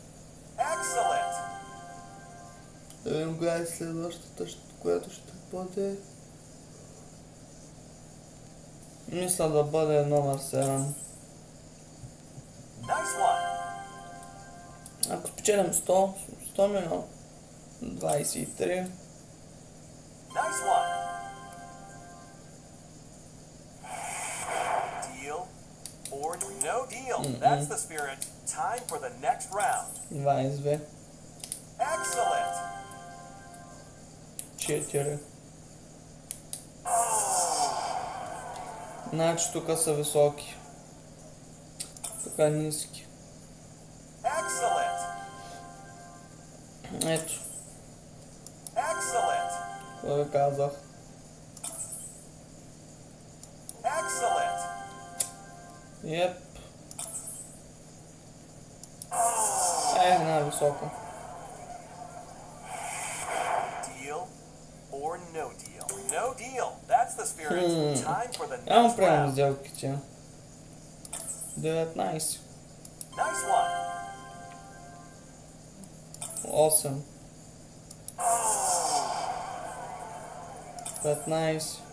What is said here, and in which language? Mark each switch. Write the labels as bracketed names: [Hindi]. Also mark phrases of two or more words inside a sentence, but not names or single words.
[Bulgarian] Да видим коя е следващата, която ще бъде. Мисля да бъде номер 7. Ако спечелим 100 милиона. 23. [English] No deal. That's the spirit. Time for the next round. 22. Excellent. 4. [Bulgarian] Значи тук са високи. Тук е ниски. [English] Excellent. [Bulgarian] Ето. [English] Excellent. [Bulgarian] Това ви казах. [English] Excellent. Yep. [Bulgarian] Една висока. [English] Deal or no deal? No deal. That's the spirit. Time for the [Bulgarian] Няма [English] next [Bulgarian] приемам [English] round. [Bulgarian] сделките. 19. [English] Nice one. 8. 15.